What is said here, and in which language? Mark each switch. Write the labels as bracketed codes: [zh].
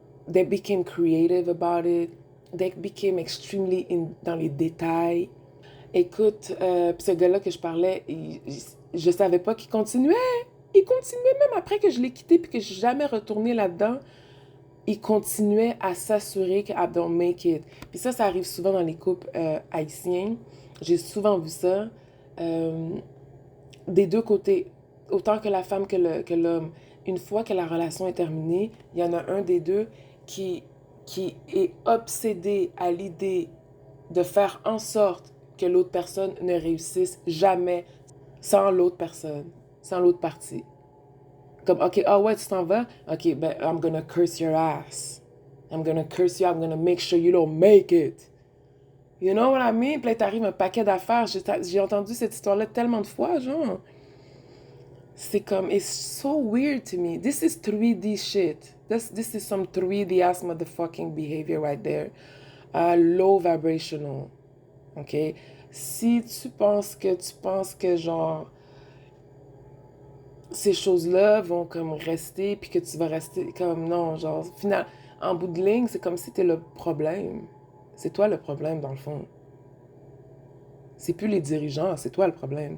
[en] They became creative about it. They became extremely [fr] dans les détails. Écoute, puis ce gars-là que je parlais, je savais pas qu'il continuait. Il continuait même après que je l'ai quitté puis que je suis jamais retournée là-dedans. ils continuaient à s'assurer qu'elle [en] don't make it. [fr] Puis ça arrive souvent dans les couples haïtiens. J'ai souvent vu ça. euh, des deux côtés, autant que la femme que l'homme. Une fois que la relation est terminée, il y en a un des deux qui, qui est obsédé à l'idée de faire en sorte que l'autre personne ne réussisse jamais sans l'autre personne, sans l'autre partie. Comme, OK, ah ouais, tu t'en vas? [en] OK, ben, I'm gonna curse your ass. I'm gonna curse you, I'm gonna make sure you don't make it. You know what I mean? [fr] Puis là, t'arrives un paquet d'affaires. J'ai entendu cette histoire-là tellement de fois, genre. C'est comme, [en] it's so weird to me. This is 3D shit. This is some 3D ass motherfucking behavior right there. Low vibrational. OK? [fr] Si tu penses que genre, ces choses-là vont comme rester, puis que tu vas rester comme, non, genre, final, en bout de ligne, c'est comme si t'es le problème. C'est toi le problème, dans le fond. C'est plus les dirigeants, c'est toi le problème.